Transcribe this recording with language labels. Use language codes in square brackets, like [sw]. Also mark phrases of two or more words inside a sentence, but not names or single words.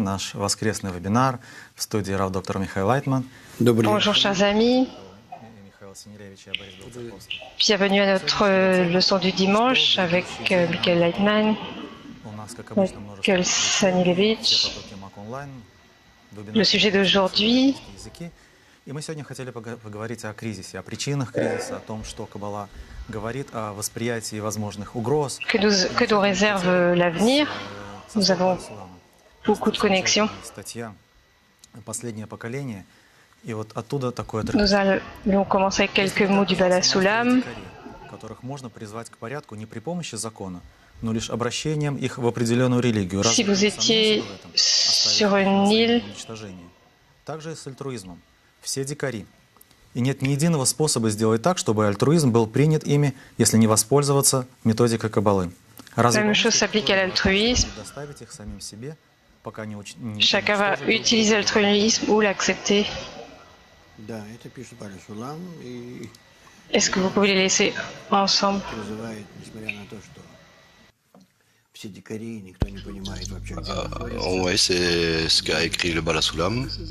[ru] Наш воскресный вебинар в студии Рав доктор Михаил Лайтман. [fr] Bonjour chers amis, bienvenue à notre leçon du dimanche avec Michael Leitman, Michael Sanilevich. Le sujet d'aujourd'hui, [ru] И мы сегодня хотели поговорить о кризисе, о причинах кризиса, о том, что Каббала говорит о восприятии возможных угроз. [fr] que nous réserve l'avenir. Nous avons beaucoup de connexions. [ru] Последнее поколение. И вот оттуда такое [fr] Nous allons commencer avec quelques mots du Bala Sulam. [ru] Которых можно призвать к порядку не при помощи закона, но лишь обращением их в определенную религию. [fr] Si vous étiez sur une île, [ru] также и с альтруизмом. Все дикари. И нет ни единого способа сделать так, чтобы альтруизм был принят ими, если не воспользоваться методикой Каббалы. [fr] La même chose s'applique à l'altruisme. Chacun va utiliser l'altruisme ou l'accepter. Est-ce que vous pouvez les laisser ensemble? Oui, c'est ce qu'a écrit le Bala Sulam.